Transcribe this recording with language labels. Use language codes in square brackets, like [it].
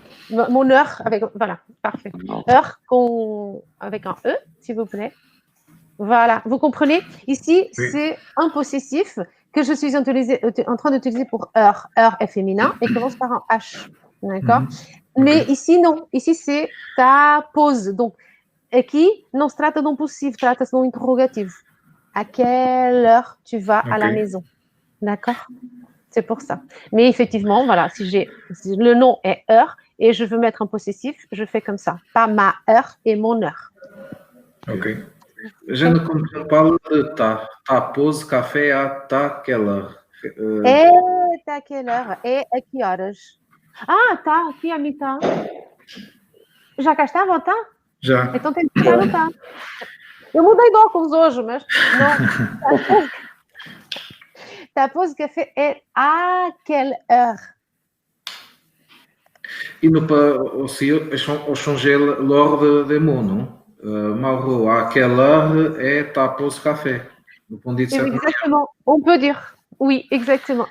[fr] Mon heure, voilà, parfait. Heure avec un E, s'il vous plaît. Voilà, vous comprenez? Ici, c'est un possessif que je suis en train d'utiliser pour heure. Heure est féminin et commence par un H. D'accord? Mais ici, non. Ici, c'est ta pause. [pt] Donc, aqui não se trata de um possessivo, trata-se de um interrogativo. [fr] À quelle heure tu vas à la maison? D'accord? C'est pour ça. Mais effectivement, voilà, si le nom est heure et je veux mettre un possessif, je fais comme ça. Pas ma heure et mon heure. Ok. [pt] Já não [fr] parle de ta pause café à ta quelle heure? Et à quelle heure? Et [pt] a que horas? Ah, tá, aqui a mim tá. Já cá estava, tá? Já. Então tem que estar no tá. Eu mudei de óculos hoje, mas não. [fr] Ta pause café est à quelle heure? Il ne peut aussi changer l'ordre des mots, non? Mauro, à quelle heure est ta pause café? Exactement, on peut dire. Oui, exactement.